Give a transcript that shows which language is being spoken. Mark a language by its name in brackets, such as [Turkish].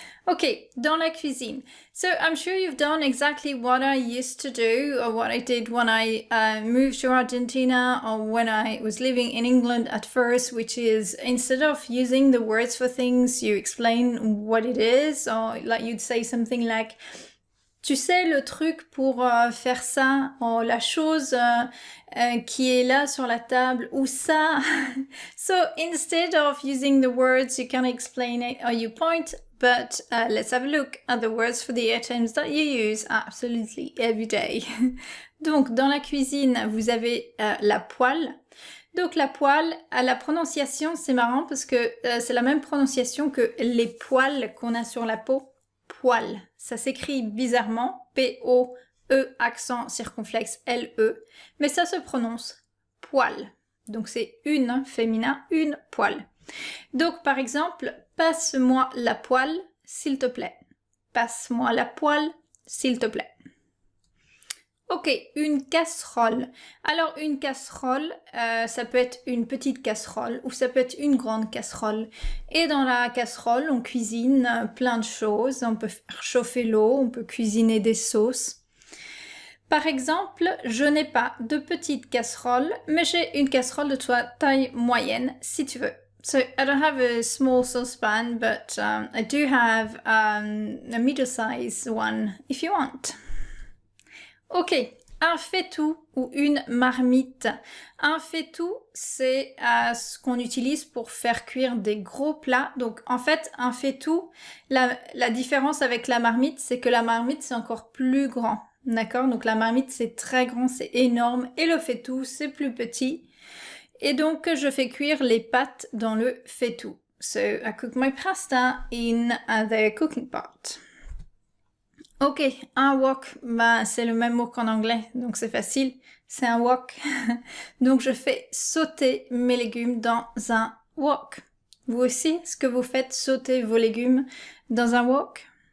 [English] Okay, [French] dans la cuisine. [English] So I'm sure you've done exactly what I used to do or what I did when I moved to Argentina or when I was living in England at first, which is instead of using the words for things, you explain what it is, or like you'd say something like [French] tu sais le truc pour faire ça, ou la chose qui est là sur la table, ou ça. [English] So instead of using the words, you can explain it or you point, but let's have a look at the words for the items that you use absolutely every day. [French] Donc dans la cuisine, vous avez la poêle. Donc la poêle, à la prononciation, c'est marrant parce que c'est la même prononciation que les poils qu'on a sur la peau. Poêle. Ça s'écrit bizarrement, P-O-E, accent circonflexe L-E, mais ça se prononce poêle. Donc c'est une, féminin, une poêle. Donc par exemple, passe-moi la poêle, s'il te plaît. Passe-moi la poêle, s'il te plaît. Ok, une casserole. Alors une casserole, ça peut être une petite casserole ou ça peut être une grande casserole. Et dans la casserole, on cuisine plein de choses. On peut faire chauffer l'eau, on peut cuisiner des sauces. Par exemple, je n'ai pas de petite casserole, mais j'ai une casserole de taille moyenne, si tu veux. [English] So I don't have a small saucepan, but I do have a middle-sized one if you want. [French] Ok, un faitout ou une marmite. Un faitout, c'est ce qu'on utilise pour faire cuire des gros plats. Donc en fait, un faitout, la différence avec la marmite, c'est que la marmite, c'est encore plus grand. D'accord? Donc la marmite, c'est très grand, c'est énorme. Et le faitout, c'est plus petit. Et donc, je fais cuire les pâtes dans le faitout. [English] So, I cook my pasta in the cooking pot. [French] Ok, un wok, c'est le même mot qu'en anglais, donc c'est facile, c'est un wok. Donc je fais sauter mes légumes dans un wok. Vous aussi, est-ce que vous faites sauter vos légumes dans un wok?